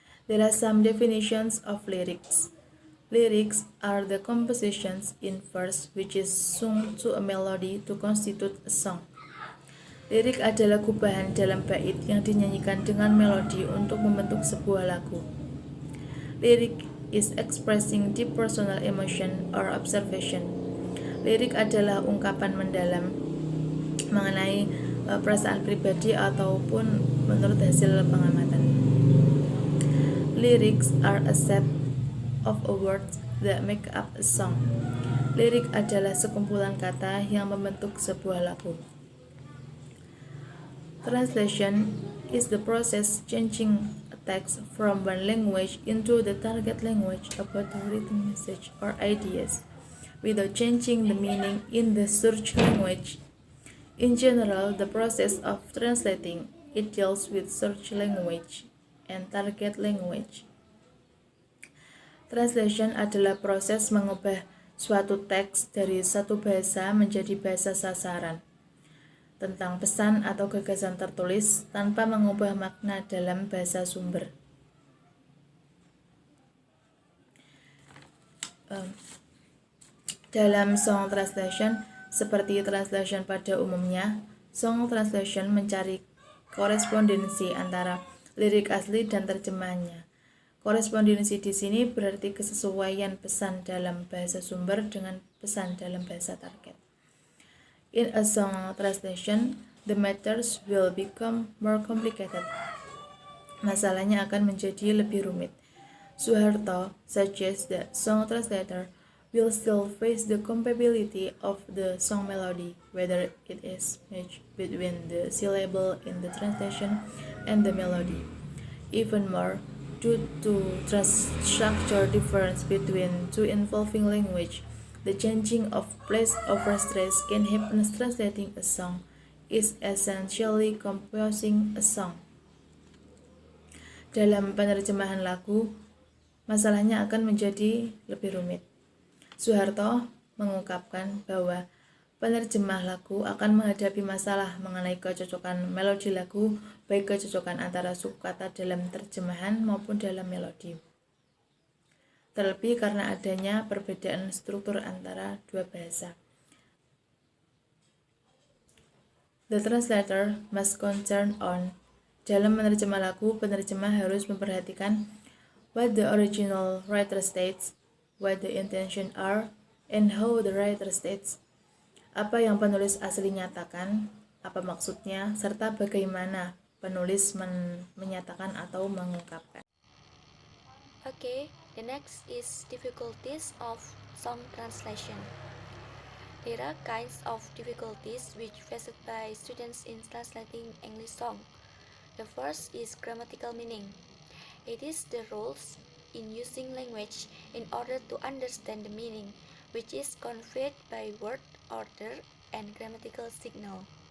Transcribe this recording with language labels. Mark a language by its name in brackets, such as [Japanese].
[English] There are some definitions of lyrics. Lyrics are the compositions in verse which is sung to a melody to constitute a song. [Indonesian] Lirik adalah gubahan dalam bait yang dinyanyikan dengan melodi untuk membentuk sebuah lagu. [English] Lyric is expressing deep personal emotion or observation. [Indonesian] Lirik adalah ungkapan mendalam mengenai perasaan pribadi ataupun menurut hasil pengamatan. [English] Lyrics are a set of words that make up a song. [Indonesian] Lirik adalah sekumpulan kata yang membentuk sebuah lagu. [English] Translation is the process changing text from one language into the target language about a written message or ideas without changing the meaning in the search language. In general, the process of translating it deals with search language and target language. [Indonesian] Translation adalah proses mengubah suatu teks dari satu bahasa menjadi bahasa sasaran tentang pesan atau gagasan tertulis tanpa mengubah makna dalam bahasa sumber. Dalam song translation, seperti translation pada umumnya, song translation mencari korespondensi antara lirik asli dan terjemahannya. Korespondensi di sini berarti kesesuaian pesan dalam bahasa sumber dengan pesan dalam bahasa target. [English] In a song translation, the matters will become more complicated. [Indonesian] Masalahnya akan menjadi lebih rumit. [English] Suharto suggests that song translator will still face the compatibility of the song melody, whether it is matched between the syllable in the translation and the melody. Even more, due to structure difference between two involving language, the changing of place over stress can happen. Translating a song is essentially composing a song. [Indonesian] Dalam penerjemahan lagu, masalahnya akan menjadi lebih rumit. Suharto mengungkapkan bahwa penerjemah lagu akan menghadapi masalah mengenai kecocokan melodi lagu, baik kecocokan antara suku kata dalam terjemahan maupun dalam melodi. Terlebih karena adanya perbedaan struktur antara dua bahasa. [English] The translator must concern on. [Indonesian] Dalam menerjemah lagu, penerjemah harus memperhatikan [English] what the original writer states, what the intention are, and how the writer states. [Indonesian] Apa yang penulis asli nyatakan, apa maksudnya, serta bagaimana penulis menyatakan atau mengungkapkan. [English] Okay, the next is difficulties of song translation. There are kinds of difficulties which faced by students in translating English song. The first is grammatical meaning. It is the rules in using language in order to understand the meaning, which is conveyed by word order and grammatical signal.